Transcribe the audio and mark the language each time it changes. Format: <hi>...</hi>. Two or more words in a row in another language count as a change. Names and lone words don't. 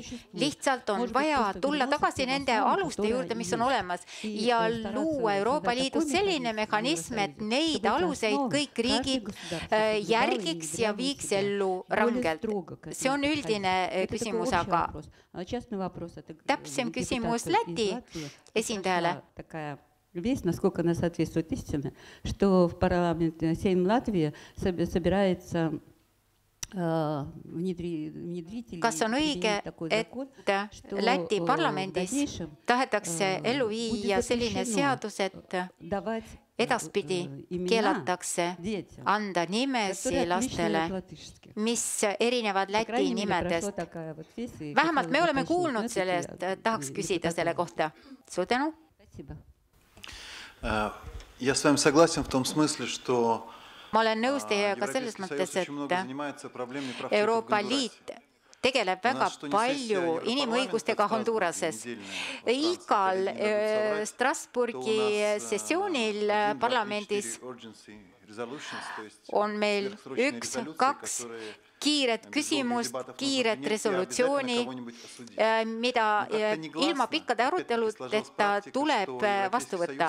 <et>Lihtsalt on vaja tulla tagasi nende aluste juurde, mis on olemas ja luua Euroopa Liidus selline mehhanism, et neid aluseid kõik riigid järgiks ja viiks ellu rangelt. See on üldine küsimus, aga täpsem küsimus Läti esindajale.</et> <ru>Весь, насколько она соответствует истине, что в парламенте Сейм Латвии собирается внедрить...</ru> <et>Kas on õige, et Läti parlamendis tahetakse ellu viia selline seadus, et edaspidi keelatakse anda nimesi lastele, mis erinevad Läti nimedest. Vähemalt me oleme kuulnud sellest, tahaks küsida selle kohta. Suur tänu.</et> <ru>Я с вами согласен в том смысле, что</ru> <et>ma olen nõus teiega selles mõttes, et Euroopa Liit tegeleb väga palju inimõigustega Honduras'es. Igal Strasbourgi sessioonil parlamendis on meil 1-2 kiiret küsimust, kiiret resolutsiooni, mida ilma pikkade aruteludeta tuleb vastu võtta.</et>